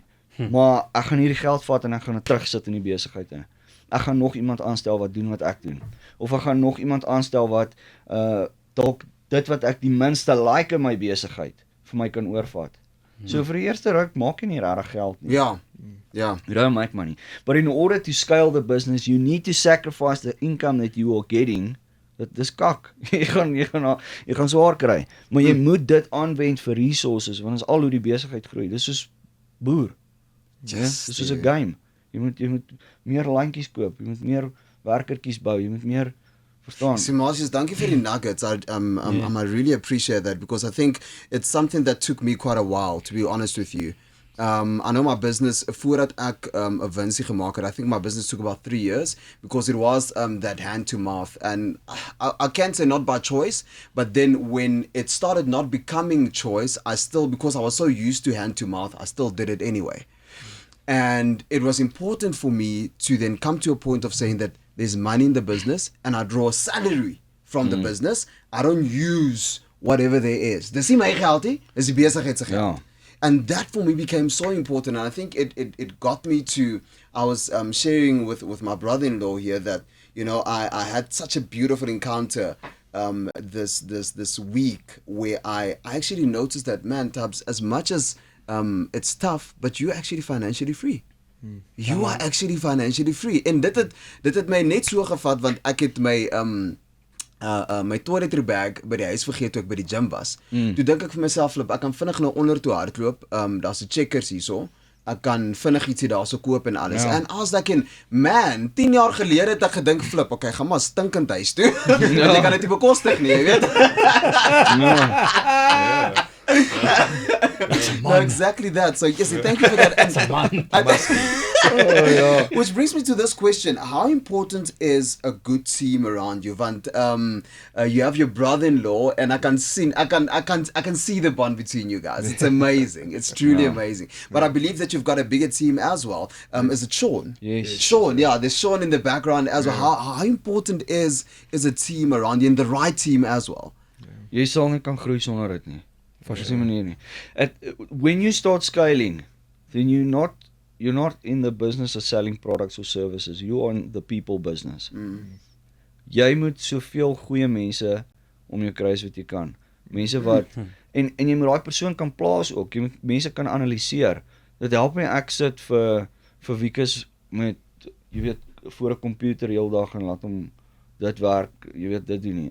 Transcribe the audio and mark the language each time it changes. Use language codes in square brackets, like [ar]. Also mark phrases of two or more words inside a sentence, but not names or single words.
[af] Maar ek gaan hierdie geld vat en ek gaan dit terugsit in die besigheid in. Ek gaan nog iemand aanstel wat doen wat ek doen. Of ek gaan nog iemand aanstel wat dalk dit wat ek die minste like in my besigheid vir my kan oorvat. So vir die eerste ruk maak jy nie regtig geld nie. Ja. [en] You don't make money. But in order to scale the business, you need to sacrifice the income that you are getting. [af] Dis kak. Jy gaan swaar kry. Maar jy moet dit aanwend vir resources, want as al hoe die besigheid groei. Dis soos boer. Dis soos 'n game. Jy moet meer landjies koop, jy moet meer werkertjies bou, jy moet meer verstaan. [en] See, Marcius, thank you for the nuggets. I really appreciate that, because I think it's something that took me quite a while, to be honest with you. I know my business, [af] voordat ek 'n winsie gemaak het, [en] I think my business took about 3 years, because it was that hand to mouth, and I can't say not by choice, but then when it started not becoming choice, because I was so used to hand to mouth, I still did it anyway. And it was important for me to then come to a point of saying that there's money in the business, and I draw a salary from the business. I don't use whatever there is. [af] Dis nie my geld nie, dis die besigheid se geld. [en] And that for me became so important, and I think it got me to, I was sharing with my brother-in-law here that, you know, I had such a beautiful encounter this week where I actually noticed that, man, Tabs, as much as it's tough, but you're actually financially free. You are actually financially free. [af] En dit het my net so gevat, want ek het my [en] toiletry bag [af] by die huis vergeet toe ek by die gym was. Toe dink ek vir myself, ek kan vinnig nou onder toe hardloop, daar's 'n checkers hierso, ek kan vinnig ietsie daarso koop en alles. En as ek man, 10 jaar gelede het ek gedink, flip, okay, gaan maar stinkend huis toe. Want jy kan dit nie bekostig nie, jy weet. [en] No, exactly that. So yes, thank you for that. Which brings me to this question: how important is a good team around you? Want you have your brother-in-law, and I can see the bond between you guys. It's amazing. It's truly amazing. But I believe that you've got a bigger team as well. Is it Sean? Yes. Sean, yeah, there's Sean in the background as well. How important is a team around you, and the right team as well? [af] Jy sal nie kan groei sonder dit nie. [en] When you start scaling, then you're not in the business of selling products or services. You are in the people business. [af] Jy moet soveel goeie mense om jou kry as wat jy kan. Mense wat en jy moet daai persoon kan plaas ook. Jy moet mense kan analiseer. Dit help my ek sit vir weekes met, jy weet, voor 'n komputer heeldag en laat hom dit werk, jy weet, dit doen nie.